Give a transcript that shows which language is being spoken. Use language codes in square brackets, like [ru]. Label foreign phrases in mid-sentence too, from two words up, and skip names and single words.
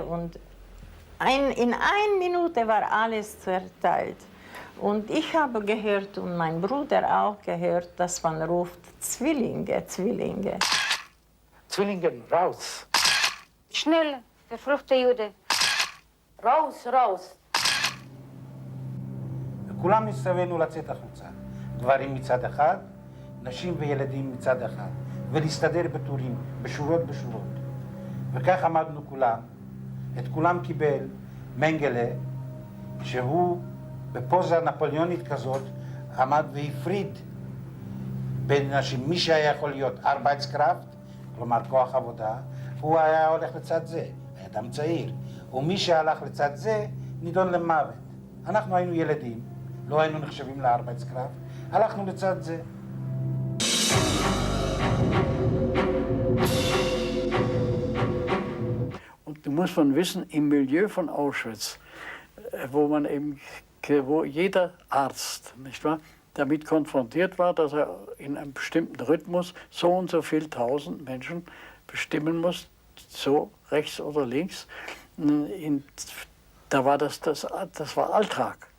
[de] Und in 1 Minute war alles verteilt. Und ich habe gehört und mein Bruder auch gehört, dass man ruft Zwillinge, Zwillinge. Zwillinge, raus! Schnell, verfluchte Jude. raus, raus. [he] כולם מסתובבנו לצאת החוצה. גברים מצד אחד, נשים וילדים מצד אחד. ולהסתדר בטורים, בשורות. וכך עמדנו כולם. את כולם קיבל מנגלה, שהוא בפוזה נפוליונית כזאת, עמד והפריד בין נשים. מי שהיה יכול להיות ארבייטסקראפט, כלומר כוח עבודה, הוא היה הולך לצד זה, היה אדם צעיר. ומי שהלך לצד זה, נידון למוות. אנחנו היינו ילדים, לא היינו נחשבים לארבייטסקראפט, הלכנו לצד זה. [de] Und du musst man wissen, im Milieu von Auschwitz, wo jeder Arzt, nicht wahr, damit konfrontiert war, dass er in einem bestimmten Rhythmus so und so viel 1000 Menschen bestimmen muss, so rechts oder links, da war das war Alltag.